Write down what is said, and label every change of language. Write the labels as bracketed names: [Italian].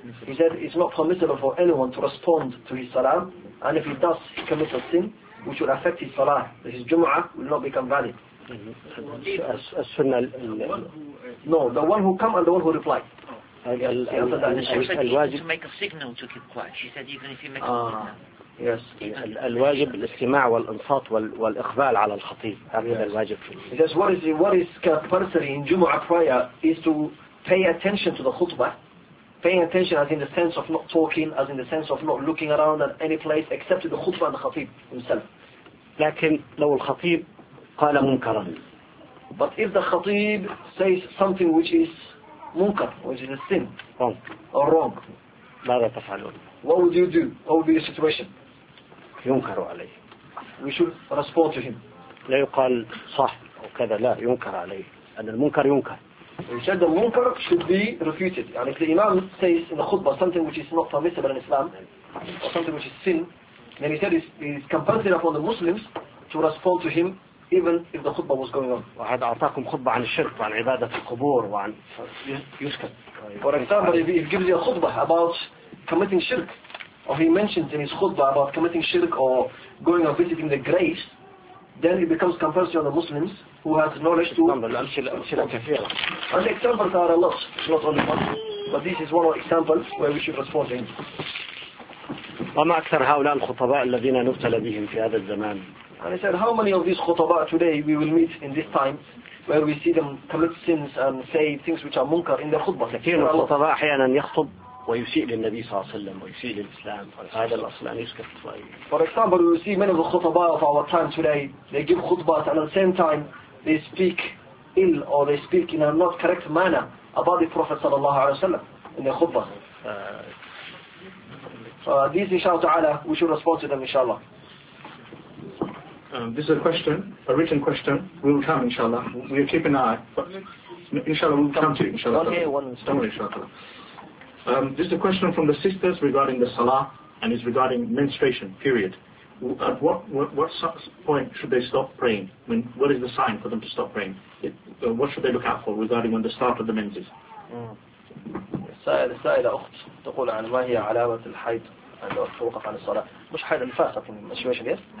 [English] He said it's not permissible for anyone to respond to his salam, and if he does, he commits a sin which will affect his salah. His Jumu'ah will not become valid. No, the one who come and the one who reply. She said to make a signal to keep quiet. She said even if you make a signal. Yes. [Arabic] الواجب الاستماع والانصات والإخبال على الخطيب. هذا الواجب. [English] Yes. What is compulsory in Jumu'ah prayer is to pay attention to the khutbah. Paying attention as in the sense of not talking, as in the sense of not looking around at any place except to the khutbah and the khatib himself. [Arabic] لكن لو الخطيب قال منكرا. [English] But if the khatib says something which is munkar, which is a sin, wrong. Or wrong, [Arabic] ماذا تفعلون? [English] What would you do? What would be the situation? [Arabic] ينكر عليه. [English] We should respond to him. [Arabic] لا يقال صح أو كذا لا ينكر عليه. أن المنكر ينكر. [English] We said the munkar should be refuted. And if the imam says in the khutbah something which is not permissible in Islam, or something which is sin, then he said it's compulsory upon the Muslims to respond to him. Even if the khutbah was going on. [Arabic] وهذا أعطاكم خطبة عن الشرك وعن عبادة القبور وعن يسكت. [English] For example, if he gives you a khutbah about committing shirk, or he mentions in his khutbah about committing shirk or going and visiting the graves, then it becomes compulsory on the Muslims who has knowledge to. And the examples are a lot. It's not only one, but this is one example where we should respond to him. [Arabic] وما أكثر هؤلاء الخطباء الذين نبتلى بهم في هذا الزمان. [English] And I said, how many of these khutaba today we will meet in this time where we see them commit sins and say things which are munkar in the khutbah? [Arabic] كثير من الخطباء أحيانا يخطب ويسيء للنبي صلى الله عليه وسلم ويسيء للإسلام هذا الأصل أن يسكت. [English] For example, we see many of the khutaba of our time today, they give khutbas and at the same time they speak ill or they speak in a not correct manner about the Prophet [Arabic] صلى الله عليه وسلم [English] in the khutbah. These inshallah ta'ala, we should respond to them inshallah. This is a question, a written question. We will come, inshallah. We will keep an eye. But inshallah, we will come to you, inshallah. Okay, one minute. Don't worry, inshallah. This is a question from the sisters regarding the salah, and is regarding menstruation, period. At what point should they stop praying? I mean, what is the sign for them to stop praying? What should they look out for regarding when the start of the menses? [Arabic] السائلة أخت تقول عن ما هي علامة الحيض عند توقف عن الصلاة. مش حيض النفاس في [English] المنشوشن يس؟